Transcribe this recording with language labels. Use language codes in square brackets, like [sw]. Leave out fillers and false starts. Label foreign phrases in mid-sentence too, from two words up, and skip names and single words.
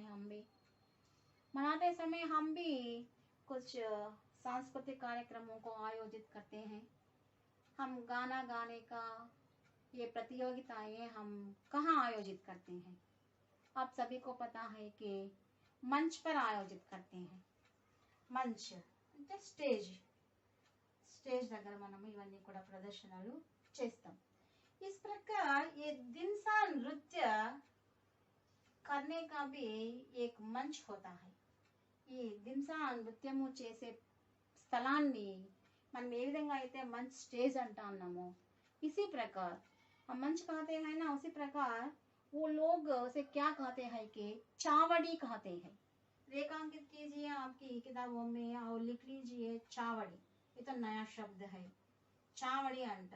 [hi] हम भी मनाते समय हम भी कुछ सांस्कृतिक कार्यक्रमों को आयोजित करते हैं। हम गाना गाने का ये प्रतियोगिताएं हम कहाँ आयोजित करते हैं? आप सभी को पता है कि मंच पर आयोजित करते हैं। [te] मंच అంటే స్టేజ్ దగ్గర మనం ఇవన్నీ కూడా ప్రదర్శనలు చేస్తాం। [hi] इस प्रकार ये दिमसा नृत्य करने का भी एक मंच होता है। [te] ఈ దింసా నృత్యము చేసే స్థలాన్ని మనం ఏ విధంగా అయితే మంచ్ స్టేజ్ అంటున్నామో, [hi] इसी प्रकार हम मंच कहते हैं ना, उसी प्रकार वो लोग उसे क्या कहते हैं कि चावड़ी कहते हैं। रेखांकित कीजिए आपकी किताबों में और लिख लीजिए चावड़ी। ये तो नया शब्द है, चावड़ी अंटर।